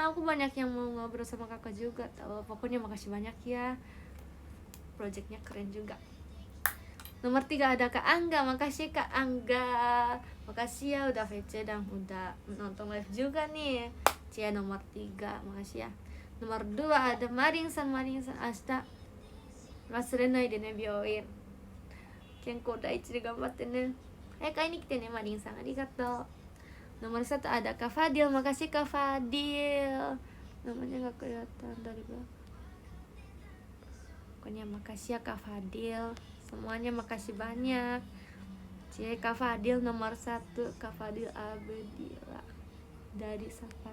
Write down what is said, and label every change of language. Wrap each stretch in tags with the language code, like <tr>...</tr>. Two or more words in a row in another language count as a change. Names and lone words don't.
<id>Aku banyak yang mau ngobrol sama kakak juga tahu. Pokoknya makasih banyak ya. Projectnya keren juga. Nomor 3 ada Kak Angga. Makasih Kak Angga. Makasih ya udah VC dan udah nonton live juga nih. Cia nomor 3. Makasih ya. Nomor 2 ada Maring-san.</id> <ja>Asta 忘れないでね、病院健康第一で頑張ってね。買いに来てね、マリンさんありがとう。</ja> <id>Nomor 1 ada Kak Fadil. Makasih Kak Fadil. Namanya gak kelihatan dari belakang. Pokoknya makasih ya Kak Fadil, semuanya makasih banyak. Kak Fadil nomor 1, Kak Fadil Abedila dari Sapan.</id>